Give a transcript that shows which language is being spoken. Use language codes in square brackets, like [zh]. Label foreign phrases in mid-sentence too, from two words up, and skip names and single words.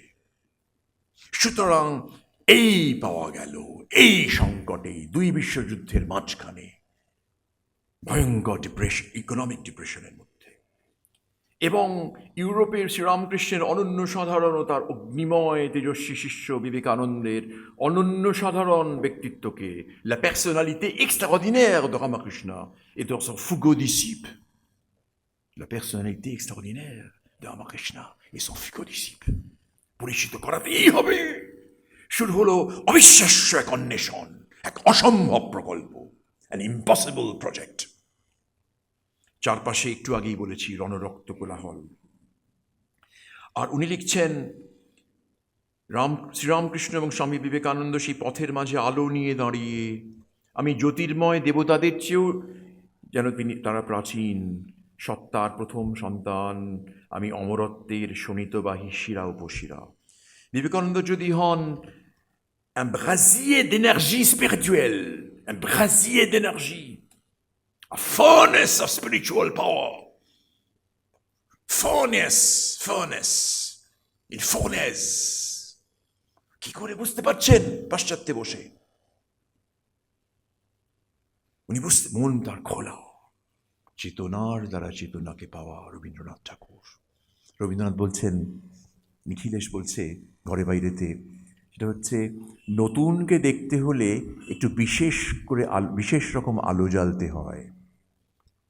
[bn] সুতরাং এই পাওয়া গেল এই সংকটে, 2 বিশ্বযুদ্ধের মাঝখানে, ভয়ঙ্কর ডিপ্রেশন, ইকোনমিক ডিপ্রেশনের মধ্যে, এবং ইউরোপের শ্রীরামকৃষ্ণের অনন্য সাধারণতার অগ্নিময় তেজস্বী শিষ্য বিবেকানন্দের অনন্য সাধারণ ব্যক্তিত্বকে, [fr] la personnalité extraordinaire de Ramakrishna et de son fougueux disciple, la personnalité extraordinaire de Ramakrishna et son fougueux disciple [bn] পরিচিত করাতেই হবে। শুরু হলো অবিশ্বাস্য এক অন্বেষণ, এক অসম্ভব প্রকল্প, [en] an impossible project। [bn] চারপাশে একটু আগেই বলেছি রণরক্ত কোলাহল। আর উনি লিখছেন, শ্রীরামকৃষ্ণ এবং স্বামী বিবেকানন্দ সেই পথের মাঝে আলো নিয়ে দাঁড়িয়ে, আমি জ্যোতির্ময় দেবতাদের চেয়েও যেন তারা প্রাচীন, সত্তার প্রথম সন্তান, আমি অমরত্বের শোণিতবাহী শিরা উপশিরা। বিবেকানন্দ যদি হন [fr] un brasier d'énergie spirituelle, un brasier d'énergie, [en] a furnace of spiritual power, furnace, [fr] une fournaise। [bn] কি করে বুঝতে পারছেন পাশ্চাত্যে বসে? উনি বুঝতে, মন তার খোলা, চেতনার দ্বারা চেতনাকে পাওয়া রবীন্দ্রনাথ ঠাকুর। রবীন্দ্রনাথ বলছেন, নিখিলেশ বলছে ঘরে বাইরেতে, সেটা হচ্ছে নতুনকে দেখতে হলে একটু বিশেষ রকম আলো জ্বালতে হয়।